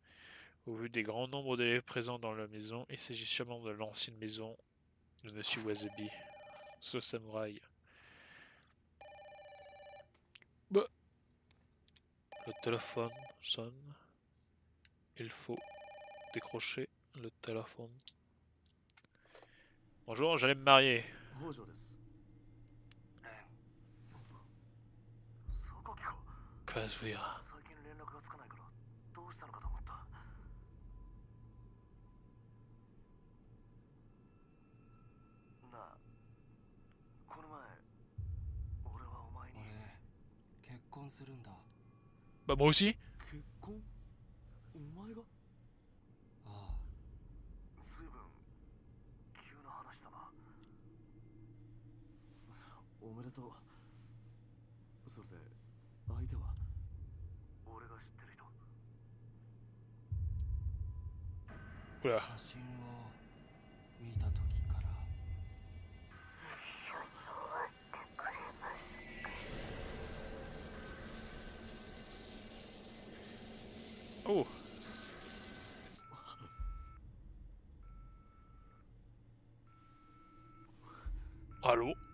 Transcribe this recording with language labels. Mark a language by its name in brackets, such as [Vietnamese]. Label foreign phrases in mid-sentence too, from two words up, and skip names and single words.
[French] Au vu des grands nombres d'élèves présents dans la maison, il s'agit sûrement de l'ancienne maison de Monsieur Wasabi, ce samouraï. Bah, le téléphone sonne. Il faut décrocher le téléphone. Bonjour, j'allais me marier. [Japanese] 北条です。 Kazuya. 最近連絡がつかないからどうしたのかと思った。なあ、この前俺はお前に。俺結婚するんだ。 [French] Bah moi aussi. [Japanese] 結婚？お前が？ああ。随分急な話だな。おめでとう。それで相手は？俺が知ってる人。 [French] Oula. [Japanese] 写真を見た時から。 [French] Oh. Allô?